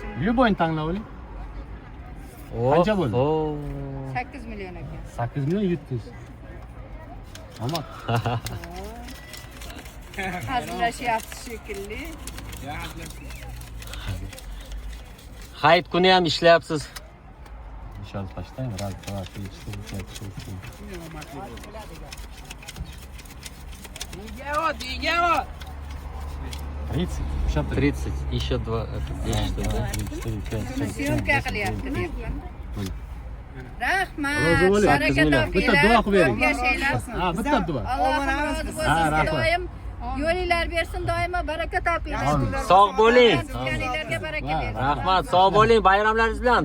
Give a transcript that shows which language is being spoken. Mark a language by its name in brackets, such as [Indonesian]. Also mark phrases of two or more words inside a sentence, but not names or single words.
[Uzbek] Любойni tanlab oling. Qancha bo'ldi? 8 million ekan. 8 million 700. Omad. Hazillashyapsiz shekilli. Hayit kuni ham ishlayapsiz. [Russian] Сейчас посчитаем. 1, 2, 3, 4, 5, 6, 7. 30. 30. Еще 2. Это 10, да? 4, 5, 6, [Uzbek] Syomka qilyapti deyapman. Rahmat. Rozi Baraka bo'ling. Bitta duo qilib bering. Yashanglar. Ha, bitta duo. Alloh rozi bo'lsin. rahmat. Doim yo'linglar bersin, doimo baraka topinglar. Sog' bo'ling. Tutganinglarga baraka bersin. Rahmat, sog' bo'ling, bayramlaringiz bilan.